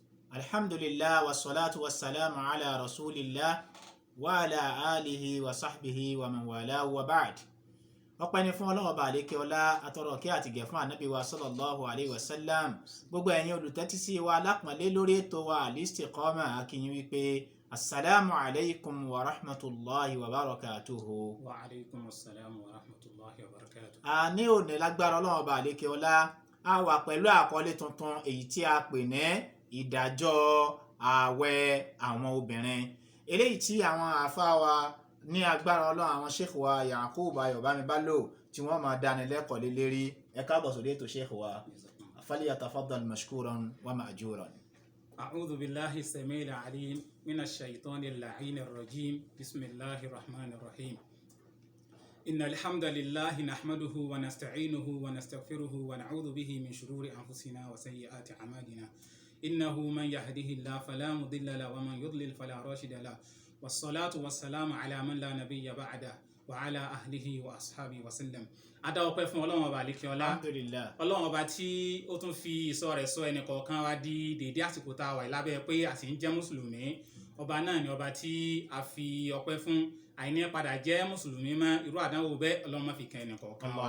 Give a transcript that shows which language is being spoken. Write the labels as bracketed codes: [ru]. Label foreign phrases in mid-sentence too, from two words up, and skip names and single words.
[ar] الحمد لله والصلاة والسلام على رسول الله وعلى آله وصحبه ومن والاه وبعد. [yo] Ọpẹ́ ni fún Ọlọ́run Ọba àlékè ọlá, atọrọ kí àti gẹ̀ fún ànábì wa [ar] صلى الله عليه وسلم. [yo] Gbogbo ẹ̀yin olùtẹ́tí sí wa lápọ̀nlé lórí ètò wa Al-Istiqama, a kí yín wípé [ar] السلام عليكم ورحمة الله وبركاته. وعليكم السلام ورحمة الله وبركاته. [yo] A ní òní lágbára Ọlọ́run Ọba àlékè ọlá, a wà pẹ̀lú àkọlé tuntun èyí tí a pè ní ìdájọ́ ààwẹ̀ àwọn obìnrin. Eléyìí tí àwọn àfáà wa ní agbára Ọlọ́run, àwọn sheikh wa Yakub Ayọ̀bámibálò tí wọ́n máa dáni lẹ́kọ̀ọ́ lé lérí. Ẹ káàbọ̀ sórí ètò sheikh wa, [ar] فليتفضل مشكورا ومأجورا. أعوذ بالله السميع العليم من الشيطان اللعين الرجيم. بسم الله الرحمن الرحيم. إن الحمد لله نحمده ونستعينه ونستغفره ونعوذ به من شرور أنفسنا وسيئات أعمالنا. إنه من يهده الله فلا مضل له ومن يضلل فلا راشد له. والصلاة والسلام على من لا نبي بعده وعلى أهله وأصحابه وسلم. [yo] Adá ọpẹ́ fún Ọlọ́run Ọba àlékè ọlá. Alhamdulillah. Ọlọ́run Ọba tí ó tún fi ìṣọ́ rẹ̀ ṣọ́ ẹnì kọ̀ọ̀kan wa di dédé àsìkò tá a wà lábẹ́ pé a sì ń jẹ́ mùsùlùmí. Ọba náà ni ọba tí a fi ọpẹ́ fún. Àìní padà jẹ́ mùsùlùmí mọ́ irú àdánwò bẹ́ẹ̀ Ọlọ́run má fi kan ẹnì kọ̀ọ̀kan wa.